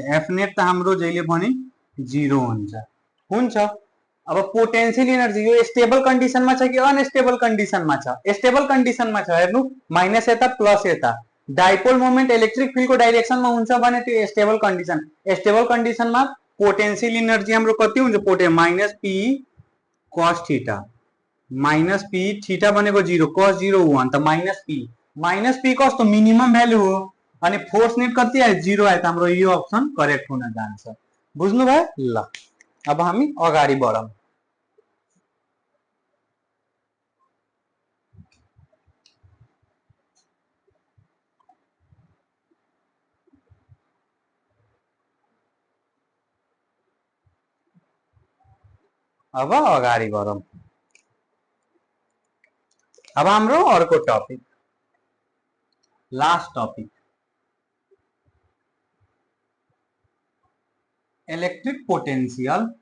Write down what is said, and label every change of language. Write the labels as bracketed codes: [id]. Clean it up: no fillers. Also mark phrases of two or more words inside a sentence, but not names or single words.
[ne] एफ नेट त हाम्रो जहिले पनि 0 हुन्छ. अब [en] potential energy [ne] यो [en] stable conditionमा [ne] छ कि [en] unstable conditionमा [ne] छ. [en] stable conditionमा [ne] छ. हेर्नु माइनस यता प्लस यता. [en] dipole moment electric field [ne] को डाइरेक्सनमा हुन्छ भने त्यो [en] stable condition. stable conditionमा potential energy [ne] हाम्रो कति हुन्छ [en] minus P cos theta. minus P theta [ne] भनेको 0, कॉस 0 हो अन्त [en] minus P [ne] कस्तो [en] minimum value [ne] हो. अनि [en] force net [ne] कति आयो 0 आयो. त हाम्रो यो [en] option correct [ne] हुन जान्छ. बुझ्नु भयो. ल अब हामी अगाडि बढौं. अब हाम्रो अर्को टपिक, [en] last topic, electric potential